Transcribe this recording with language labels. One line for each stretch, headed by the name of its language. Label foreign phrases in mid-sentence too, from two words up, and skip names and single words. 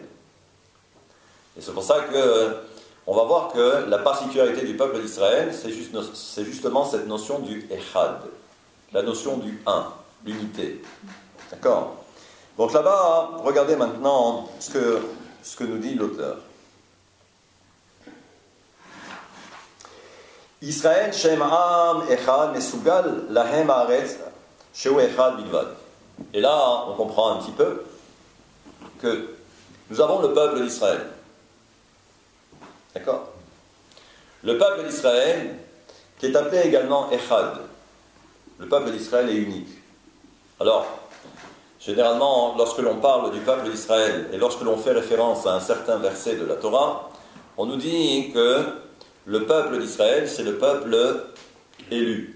French: Et c'est pour ça que on va voir que la particularité du peuple d'Israël, c'est justement cette notion du Echad, la notion du un, l'unité. D'accord? Donc là-bas, regardez maintenant ce que nous dit l'auteur.
Hebrew: ישראל שהם עם אחד מסוגל להם הארץ שהוא אחד בלבד.
French: Et là, on comprend un petit peu que nous avons le peuple d'Israël. D'accord? Le peuple d'Israël, qui est appelé également Echad. Le peuple d'Israël est unique. Alors, généralement, lorsque l'on parle du peuple d'Israël et lorsque l'on fait référence à un certain verset de la Torah, on nous dit que le peuple d'Israël, c'est le peuple élu.